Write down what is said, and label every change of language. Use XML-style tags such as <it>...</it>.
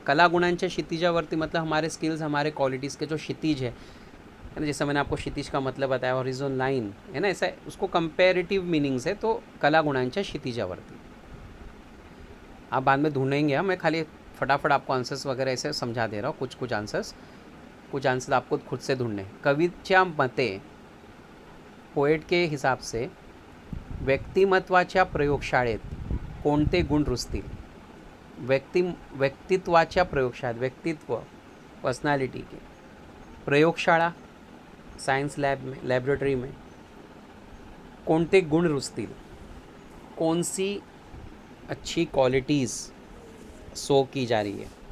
<mr>कला गुणांच्या क्षितिजावर्ती</mr> <hi>मतलब हमारे स्किल्स, हमारे क्वालिटीज़ के जो क्षितिज है ना, जैसे मैंने आपको क्षितिज का मतलब बताया, हॉरिजॉन लाइन है ना, ऐसा उसको कंपेरेटिव मीनिंग्स है। तो</hi> <mr>कला गुणांच्या क्षितिजावर्ती</mr> <hi>आप बाद में ढूंढेंगे, मैं खाली फटाफट आपको आंसर्स वगैरह ऐसे समझा दे रहा हूँ। कुछ आंसर्स आपको खुद से ढूंढने।</hi> <mr>कवीच्या मते,</mr> <hi>पोएट के हिसाब से</hi> <mr>व्यक्तिमत्वाच्या प्रयोगशाळेत कोणते गुण रुजतील?</mr> <hi>व्यक्तित्वाच्या प्रयोगशाळेत, व्यक्तित्व पर्सनालिटी के प्रयोगशाला, साइंस लैब में, लैबोरेटरी में</hi> <mr>कोणते गुण रुजतील?</mr> <hi>कौन सी अच्छी क्वालिटीज़ शो की जा रही है?</hi>